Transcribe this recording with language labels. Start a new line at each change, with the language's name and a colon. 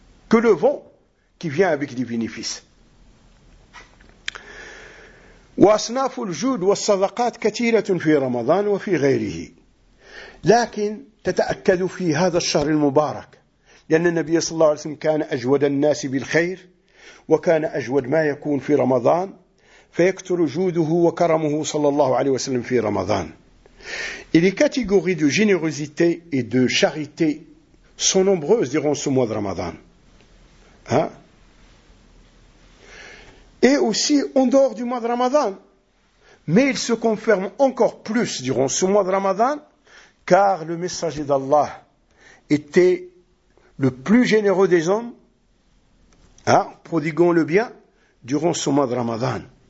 French: que le vent qui vient avec des bénéfices.
Arabic: وأصناف الجود والصدقات كثيرة في رمضان وفي غيره لكن تتأكد في هذا الشهر المبارك لأن النبي صلى الله عليه وسلم كان أجود الناس بالخير وكان أجود ما يكون في رمضان فيكثر جوده وكرمه صلى الله عليه وسلم في رمضان
French: Les catégories de générosité et de charité sont nombreuses durant ce mois de Ramadan. Hein? Et aussi en dehors du mois de Ramadan. Mais il se confirme encore plus durant ce mois de Ramadan, car le messager d'Allah était le plus généreux des hommes, hein, prodiguant le bien, durant ce mois de Ramadan.